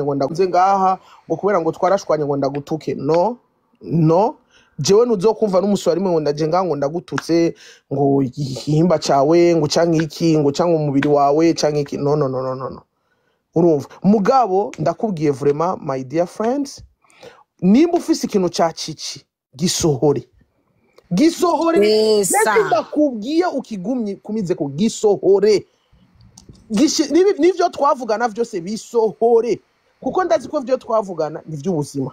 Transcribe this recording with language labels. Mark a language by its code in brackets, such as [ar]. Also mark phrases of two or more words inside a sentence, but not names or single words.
[rn] ngo ndaguze ngaha ngo kubera ngo twarashwanye ngo ndagutuke no jewe nuzokumva n'umuswari mwe ngo ndaje ngaha ngo ndagututse ngo ihimba cawe ngo canke iki ngo canke umubiri wawe canke iki no urumva mugabo ndakubwiye vraiment [en] my dear friends [rn] nimba ufise ikintu ca cici gisohore ndetse ndakubwiye ukigumye kumize ko gisohore nivyo twavugana vyose bisohore kuko ndazi ko vyo twavugana nivyo ubuzima.